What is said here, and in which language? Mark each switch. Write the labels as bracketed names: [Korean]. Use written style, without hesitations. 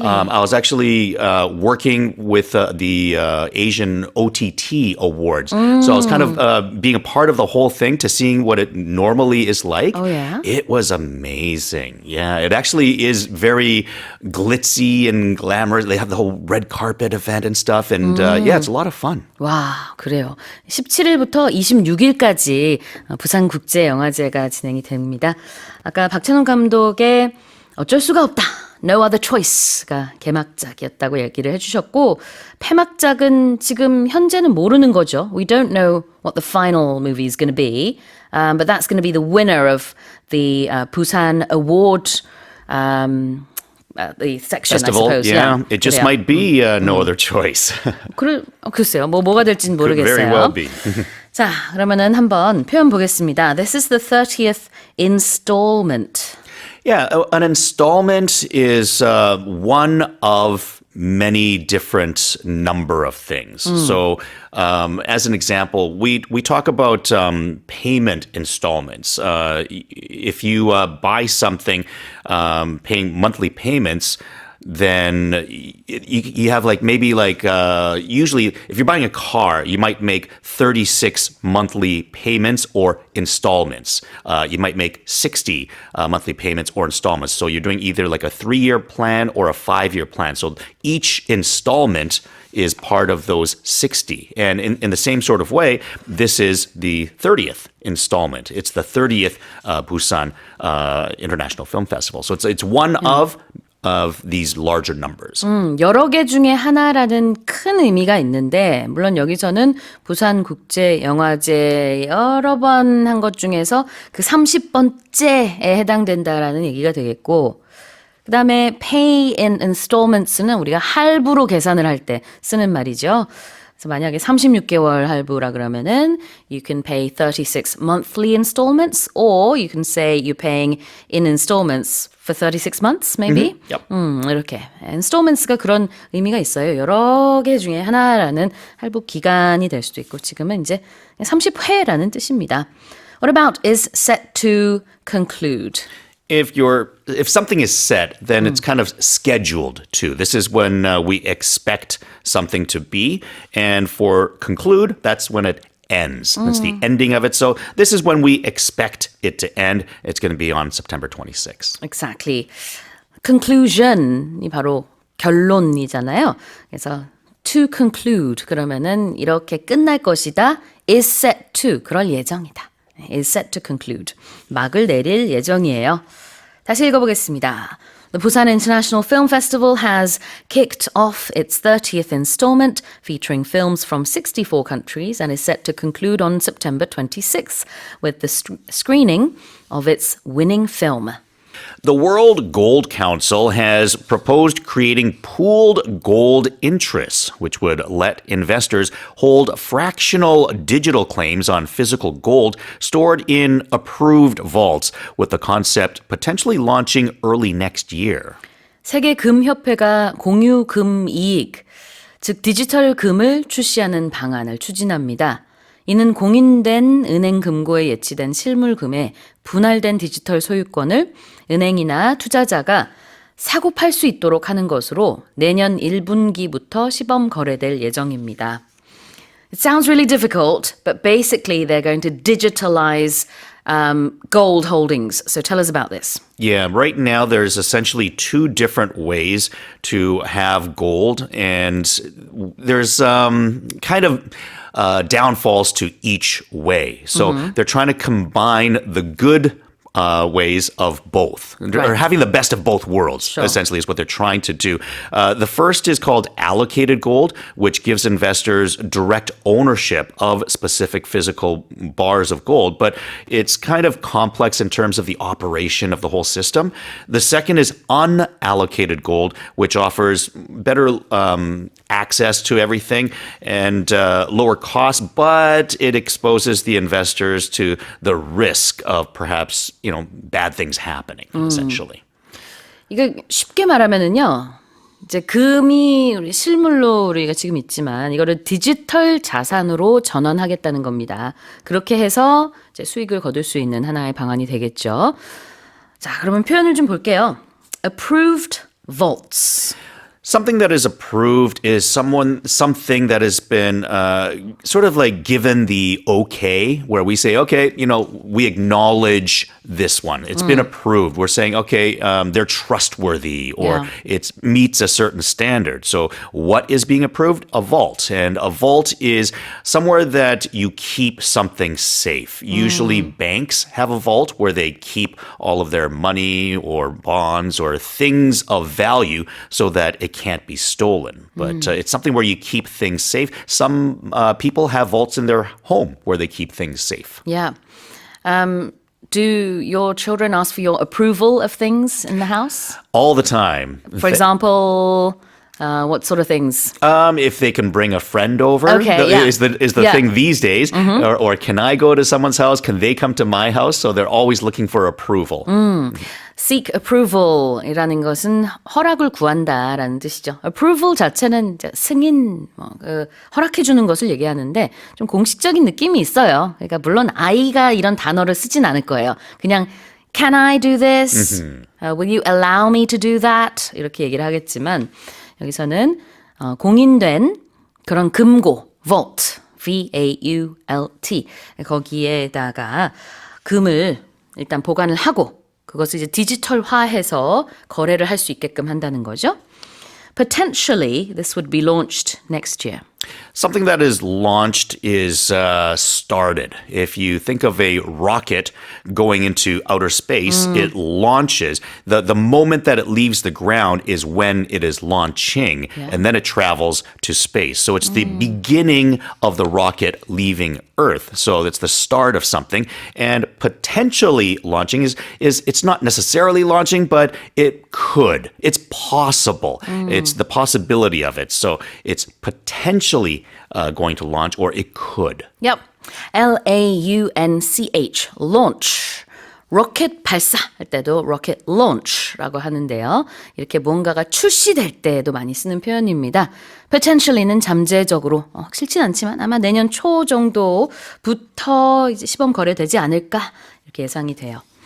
[English] I was actually working with the Asian OTT Awards. So I was kind of being a part of the whole thing to seeing what it normally is like. Oh, yeah? It was amazing. Yeah, it actually is very glitzy and glamorous. They have the whole red carpet event and stuff. And it's a lot of fun. [Korean] 와, 그래요. 17일부터 26일까지 부산국제영화제가 진행이 됩니다. 아까 박찬욱 감독의 어쩔 수가 없다. No Other Choice가 개막작이었다고 얘기를 해주셨고 폐막작은 지금 현재는 모르는 거죠. [English] We don't know what the final movie is going to be, but that's going to be the winner of the Busan Award the section, Festival, I suppose. yeah. It just [Korean] 그래요. [English] might be No Other Choice. [Korean] 글쎄요. 뭐가 될지는 [English] Could [Korean] 모르겠어요. [English] very well be. [Korean] 자, 그러면은 한번 표현 보겠습니다. [English] This is the 30th installment. Yeah, an installment is one of many different number of things. So, as an example, we talk about payment installments. If you buy something, paying monthly payments, then you have usually if you're buying a car, you might make 36 monthly payments or installments. You might make 60 monthly payments or installments. So you're doing either like a 3-year plan or a 5-year plan. So each installment is part of those 60. And in the same sort of way, this is the 30th installment. It's the 30th Busan International Film Festival. So it's one of of these larger numbers. [Korean] 여러 개 중에 하나라는 큰 의미가 있는데 물론 여기서는 부산국제영화제 여러 번 한 것 중에서 그 30번째에 해당된다라는 얘기가 되겠고 그 다음에 [English] pay in installments [Korean] 는 우리가 할부로 계산을 할 때 쓰는 말이죠. 그래서 만약에 36개월 할부라 그러면은 [English] you can pay 36 monthly installments or you can say you're paying in installments for 36 months maybe. Yep. [Korean] 이렇게 installments가 그런 의미가 있어요. 여러 개 중에 하나라는 할부 기간이 될 수도 있고 지금은 이제 30회라는 뜻입니다. [English] What about is set to conclude? If something is set, then it's kind of scheduled to. This is when we expect something to be. And for conclude, that's when it ends. That's the ending of it. So this is when we expect it to end. It's going to be on September 26th. Exactly. [Korean] Conclusion이 바로 결론이잖아요. 그래서 [English] to conclude [Korean] 그러면은 이렇게 끝날 것이다. [English] is set to [Korean] 그럴 예정이다. [English] is set to conclude. [Korean] 막을 내릴 예정이에요. 다시 읽어보겠습니다. [English] The Busan International Film Festival has kicked off its 30th installment featuring films from 64 countries and is set to conclude on September 26th with the screening of its winning film. The World Gold Council has proposed creating pooled gold interests, which would let investors hold fractional digital claims on physical gold stored in approved vaults, with the concept potentially launching early next year. [Korean] 세계 금협회가 공유 금 이익, 즉 디지털 금을 출시하는 방안을 추진합니다. 이는 공인된 은행 금고에 예치된 실물금에 분할된 디지털 소유권을 은행이나 투자자가 사고 팔 수 있도록 하는 것으로 내년 1분기부터 시범 거래될 예정입니다. [English] It sounds really difficult, but basically they're going to digitalize gold holdings. So tell us about this. Yeah, right now there's essentially two different ways to have gold, and there's kind of downfalls to each way. So they're trying to combine the good ways of both, or Right. having the best of both worlds, essentially, is what they're trying to do. The first is called allocated gold, which gives investors direct ownership of specific physical bars of gold, but it's kind of complex in terms of the operation of the whole system. The second is unallocated gold, which offers better access to everything and lower cost, but it exposes the investors to the risk of perhaps bad things happening, essentially. [Korean] 이거 쉽게 말하면은요. 이제 금이 우리 실물로 우리가 지금 있지만 이거를 디지털 자산으로 전환하겠다는 겁니다. 그렇게 해서 이제 수익을 거둘 수 있는 하나의 방안이 되겠죠. 자, 그러면 표현을 좀 볼게요. [English] Approved vaults. Something that is approved is something that has been sort of like given the okay, where we say, okay, we acknowledge this one. It's been approved. We're saying, okay, they're trustworthy, or it meets a certain standard. So what is being approved? A vault. And a vault is somewhere that you keep something safe. Usually banks have a vault where they keep all of their money or bonds or things of value so that it can't be stolen. But it's something where you keep things safe. Some people have vaults in their home where they keep things safe. Yeah. Do your children ask for your approval of things in the house? All the time. For example, what sort of things? If they can bring a friend over, Okay, yeah. is the Yeah. thing these days. Or can I go to someone's house? Can they come to my house? So they're always looking for approval. Seek approval [Korean] 이라는 것은 허락을 구한다라는 뜻이죠. approval 자체는 이제 승인, 허락해 주는 것을 얘기하는데 좀 공식적인 느낌이 있어요. 그러니까 물론 아이가 이런 단어를 쓰진 않을 거예요. [English] 그냥 Can I do this? Will you allow me to do that? [Korean] 이렇게 얘기를 하겠지만 여기서는 공인된 그런 금고, vault, V-A-U-L-T 거기에다가 금을 일단 보관을 하고 그것을 이제 디지털화해서 거래를 할 수 있게끔 한다는 거죠. [English] Potentially, this would be launched next year. Something that is launched is started. If you think of a rocket going into outer space, it launches. The moment that it leaves the ground is when it is launching, and then it travels to space. So it's the beginning of the rocket leaving Earth. So it's the start of something. And potentially launching is it's not necessarily launching, but it could. It's possible. It's the possibility of it. So it's potentially going to launch, or it could. Yep. Launch. launch. [Korean] 로켓 발사할 때도 [English] rocket launch [Korean] 라고 하는데요. 이렇게 뭔가가 출시될 때도 많이 쓰는 표현입니다. potentially는 잠재적으로 확실치는 않지만 아마 내년 초 정도부터 이제 시범 거래되지 않을까 이렇게 예상이 돼요.